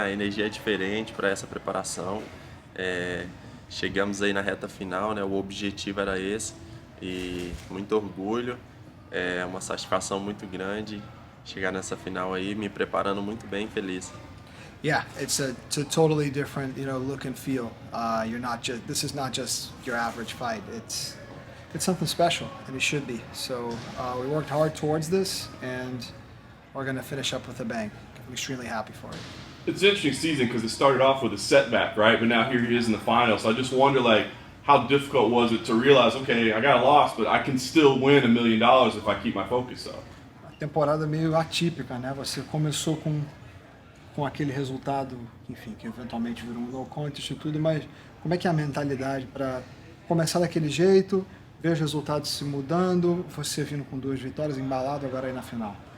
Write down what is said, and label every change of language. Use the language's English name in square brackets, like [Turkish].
[Portuguese] A energia é diferente para essa preparação. É, chegamos aí na reta final, né? O objetivo era esse e muito orgulho, é uma satisfação muito grande chegar nessa final aí, me preparando muito bem, feliz. [English] Yeah, it's a totally different look and feel. You're not just this is not just your average fight. It's something special, and it should be. So we worked hard towards this, and we're gonna finish up with a bang. I'm extremely happy for it. It's an interesting season because it started off with a setback, right? But now here he is in the final. So I just wonder, like, how difficult was it to realize, okay, I got a loss, but I can still win $1 million if I keep my focus up. [Portuguese] A temporada meio atípica, né? Você começou com aquele resultado, enfim, que eventualmente virou um no contest e tudo, mas como é que é a mentalidade para começar daquele jeito, ver os resultados se mudando, você vindo com 2 vitórias, embalado agora aí na final?